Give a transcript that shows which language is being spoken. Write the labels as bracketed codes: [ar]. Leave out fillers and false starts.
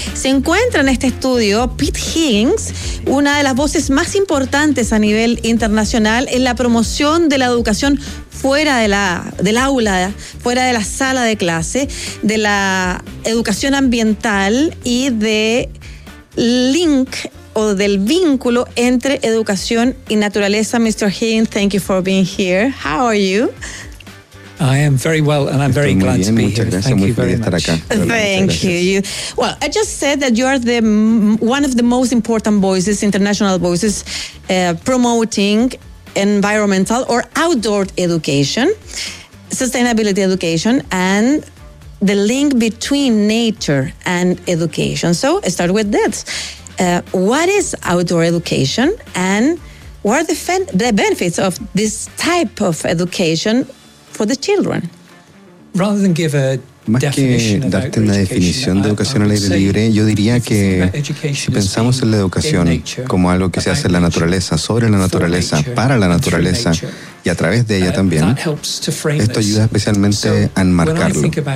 [es] Se encuentra en este estudio Pete Higgins, una de las voces más importantes a nivel internacional en la promoción de la educación fuera del aula, fuera de la sala de clase, de la educación ambiental y de link o del vínculo entre educación y naturaleza. [en] Mr. Higgins, thank you for being here. How are you? I am very well, and I'm very glad to be here. Thank you very much. Well, I just said that you are the one of the most important voices, international voices, promoting environmental or outdoor education, sustainability education, and the link between nature and education. So I start with that. What is outdoor education, and what are the benefits of this type of education for the children? Rather than give a [es] más que darte una definición de educación al aire libre, yo diría que si pensamos en la educación como algo que se hace en la naturaleza, sobre la naturaleza, para la naturaleza y a través de ella también, esto ayuda especialmente a enmarcarlo.